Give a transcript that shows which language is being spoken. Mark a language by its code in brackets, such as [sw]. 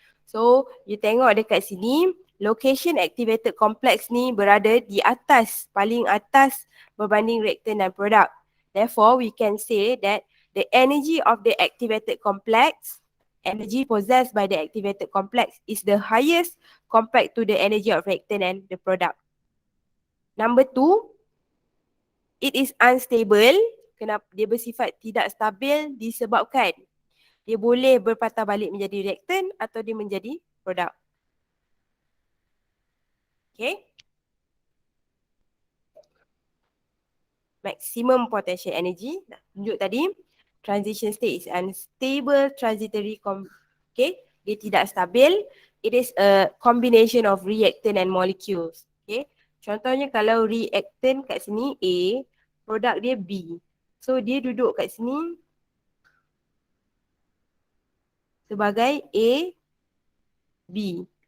[ms] So, you tengok dekat sini, location activated complex ni berada di atas, paling atas berbanding reactant dan produk. [en] Therefore, we can say that the energy of the activated complex, energy possessed by the activated complex is the highest compared to the energy of reactant and the product. Number 2, it is unstable. [ms] Kenapa dia bersifat tidak stabil? Disebabkan dia boleh berpatah balik menjadi reactant atau dia menjadi produk. Okay. [en] Maximum potential energy. [ms] Dah tunjuk tadi. [en] Transition state is unstable transitory. Okay. [ms] Dia tidak stabil. [en] It is a combination of reactant and molecules. [ms] Okay. Contohnya kalau reactant kat sini A, produk dia B. So dia duduk kat sini sebagai A, B.